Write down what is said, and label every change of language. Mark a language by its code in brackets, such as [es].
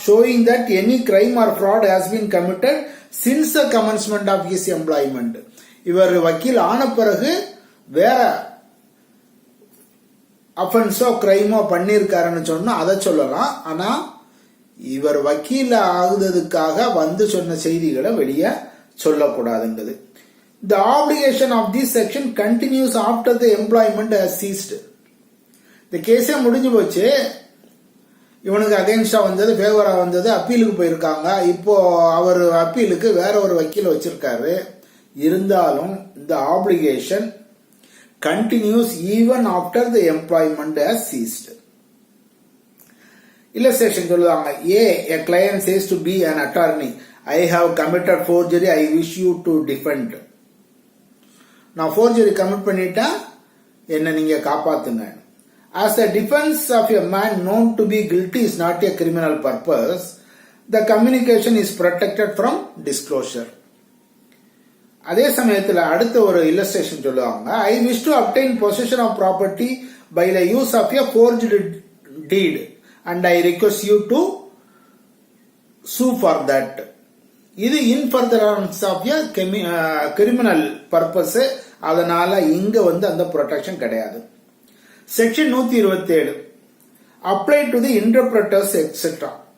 [en] Showing that any crime or fraud has been committed since the commencement of his employment. [ta] இவர் வக்கீல் ஆன பிறகு வேற அஃபென்ஸோ கிரைமோ பண்ணியிருக்காருன்னு சொன்னா அதை சொல்லலாம். ஆனா இவர் வக்கீல் ஆகுறதுக்காக வந்து சொன்ன செய்திகளை வெளியே சொல்லக்கூடாதுங்கிறது. [en] The obligation of this section continues after the employment has ceased. [ta] இந்த கேஸே முடிஞ்சு போச்சு, இவனுக்கு அகைன்ஸ்டா வந்தது, ஃபேவரா வந்தது, அப்பீலுக்கு போயிருக்காங்க. இப்போ அவர் அப்பீலுக்கு வேற ஒரு வக்கீல வச்சிருக்காரு. இருந்தாலும் இந்த [en] Application continues even after the employment has ceased. [ta] Illustration சொல்லுவாங்க. [en] A client says to B an attorney, I have committed forgery, I wish you to defend. [ta] நான் forgery commit பண்ணிட்டா என்ன நீங்க காப்பாத்துங்க. [en] As the defense of a man known to be guilty is not a criminal purpose, the communication is protected from disclosure. [ta] அதே சமயத்தில் அடுத்த ஒரு illustration சொல்லுவாங்க. [en] I wish to obtain possession of property by the use of a forged deed and I request you to sue for that. [ta] இது [en] in furtherance of a criminal purpose. [ta] அதனால இங்க அந்த protection கிடையாது. [en] Section 127 apply to the interpreters etc.